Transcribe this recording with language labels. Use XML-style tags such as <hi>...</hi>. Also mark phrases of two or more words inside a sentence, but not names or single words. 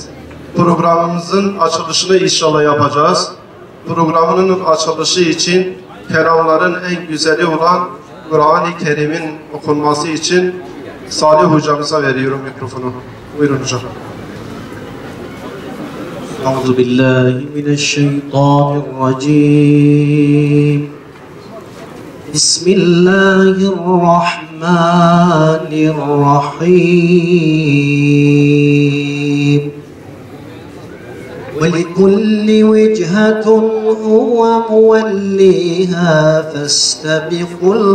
<tr>Programımızın açılışını inşallah yapacağız. Programının açılışı için kelamların en güzeli olan Kur'an-ı Kerim'in okunması için Salih hocamıza veriyorum mikrofonu. Buyurun hocam.</tr> <ar>أعوذ بالله من الشيطان الرجيم بسم الله الرحمن الرحيم ولكل وجهة هو موليها فاستبقوا</ar>